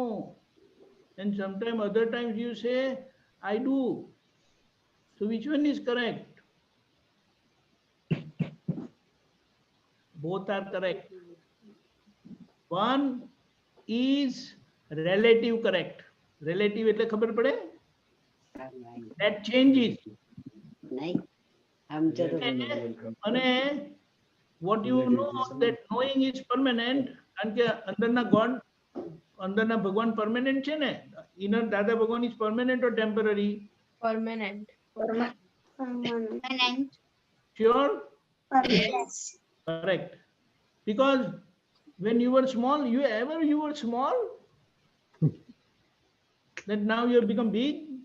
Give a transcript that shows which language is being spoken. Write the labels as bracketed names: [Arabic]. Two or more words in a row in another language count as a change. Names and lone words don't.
[English] And sometimes other times you say, I do. So which one is correct? Both are correct. One is relative correct. [Gujarati] Relative એટલે ખબર પડે? [English] That changes. [Gujarati] અને [English] what you know that knowing is permanent, [Gujarati] કારણ કે અંદરના God, અંદરના ભગવાન permanent છે ને, inner દાદા ભગવાન [English] is permanent or temporary? Permanent. Permanent. Sure? Permanent. Correct. Because when you were small, you were small, that now you have become big.